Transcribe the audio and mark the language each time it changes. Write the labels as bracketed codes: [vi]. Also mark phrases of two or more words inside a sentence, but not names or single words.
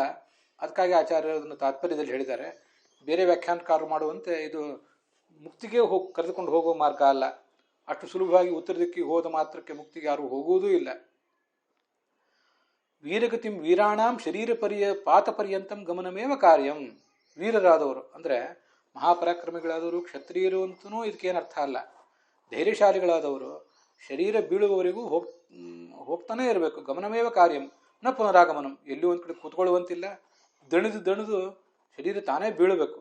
[kn] ಅದಕ್ಕಾಗಿ ಆಚಾರ್ಯರು ಅದನ್ನು ತಾತ್ಪರ್ಯದಲ್ಲಿ ಹೇಳಿದ್ದಾರೆ. ಬೇರೆ ವ್ಯಾಖ್ಯಾನಕಾರರು ಮಾಡುವಂತೆ ಇದು ಮುಕ್ತಿಗೆ ಕರೆದುಕೊಂಡು ಹೋಗುವ ಮಾರ್ಗ ಅಲ್ಲ. ಅಷ್ಟು ಸುಲಭವಾಗಿ ಉತ್ತರ ದಿಕ್ಕಿಗೆ ಹೋದ ಮಾತ್ರಕ್ಕೆ ಮುಕ್ತಿಗೆ ಯಾರು ಹೋಗುವುದೂ ಇಲ್ಲ. [sa] ವೀರಗತಿಂ ವೀರಾಣಾಂ ಶರೀರ ಪಾತ ಪರ್ಯಂತಂ ಗಮನಮೇವ ಕಾರ್ಯಂ. [kn] ವೀರರಾದವರು ಅಂದರೆ ಮಹಾಪರಾಕ್ರಮಿಗಳಾದವರು, ಕ್ಷತ್ರಿಯರು ಅಂತನೂ ಇದಕ್ಕೇನು ಅರ್ಥ ಅಲ್ಲ. ಧೈರ್ಯಶಾಲಿಗಳಾದವರು ಶರೀರ ಬೀಳುವವರೆಗೂ ಹೋಗ್ತಾನೆ ಇರಬೇಕು. [sa] ಗಮನಮೇವ ಕಾರ್ಯಂ ನ ಪುನರಾಗಮನಂ. [kn] ಎಲ್ಲಿ ಒಂದು ಕಡೆ ಕೂತ್ಕೊಳ್ಳುವಂತಿಲ್ಲ, ದಣಿದು ಶರೀರ ತಾನೇ ಬೀಳಬೇಕು.